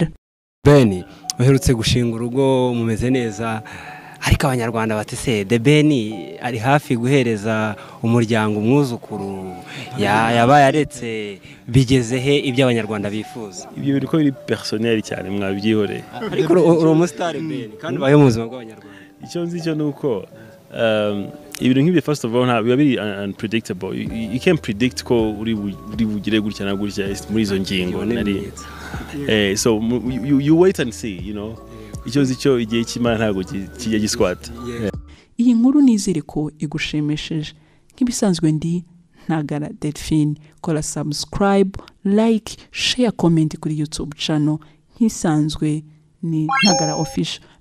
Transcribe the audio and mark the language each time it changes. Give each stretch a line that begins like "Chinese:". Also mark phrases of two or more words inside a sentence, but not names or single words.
Kinyarwanda: Ben uherutse gushinga urugo, mumeze neza, ariko abanyarwanda batese The Ben ari hafi guhereza umuryango umwuzukuru, yabaye aretse, bigeze he ibyo abanyarwanda bifuza? Ibyo biri ko biri personnel cyane, mwabyihoreye. Ariko uri umustar Ben kandi bayo mu buzima bw'abanyarwanda. Icyo nzi cyo nuko ibintu nk'ibyo
English: first of all
Kinyarwanda: biba biri unpredictable.
English: You can't predict
Kinyarwanda: ko uri bugire gutya na gutya muri izo ngingo nari.
English: So you wait and see, you know.
Kinyarwanda: Icyo igihe cy'Imana ntago kijya giswata. Iyi nkuru nizere ko igushimishije. Nk'ibisanzwe ndi Ntagara Delphine. Kora
English: subscribe, like, share, comment
Kinyarwanda: kuri YouTube channel. Nk'isanzwe ni Ntagara Official.